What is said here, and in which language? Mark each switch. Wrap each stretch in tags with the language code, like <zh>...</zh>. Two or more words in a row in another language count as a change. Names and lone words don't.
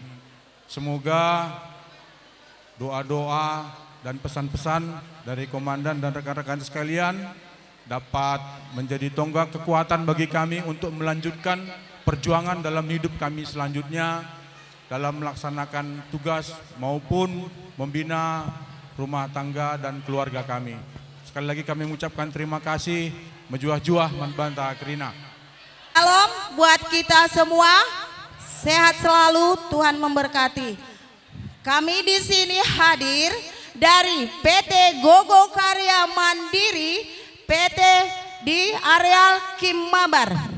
<id>Semoga doa-doa dan pesan-pesan dari komandan dan rekan-rekan sekalian dapat menjadi tonggak kekuatan bagi kami untuk melanjutkan perjuangan dalam hidup kami selanjutnya dalam melaksanakan tugas maupun membina rumah tangga dan keluarga kami. Sekali lagi kami mengucapkan terima kasih.</id> <btx>Mejuah-juah manbanta Krina.</btx> <id>Salam buat kita semua. Sehat selalu, Tuhan memberkati. Kami di sini hadir dari PT Gogo Karya Mandiri, PT di areal Kim Mabar.</id>